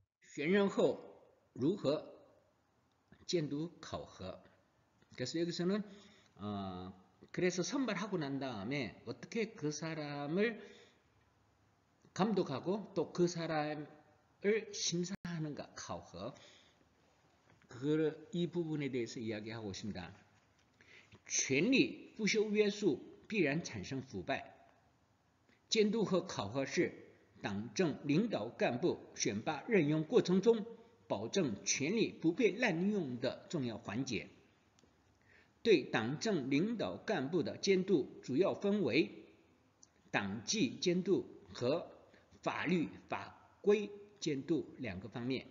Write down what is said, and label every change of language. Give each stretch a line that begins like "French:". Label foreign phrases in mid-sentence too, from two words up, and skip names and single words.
Chinese: 选任后如何监督考核?
Korean: 그래서 여기서는 그래서 선발하고 난 다음에 어떻게 그 사람을 감독하고 또 그 사람을 심사하는가,
Chinese: 考核.
Korean: 이 부분에 대해서 이야기하고 있습니다.
Chinese: 权力不受约束必然产生腐败。监督和考核是党政领导干部选拔任用过程中保证权力不被滥用的重要环节。对党政领导干部的监督主要分为党纪监督和法律法规监督两个方面。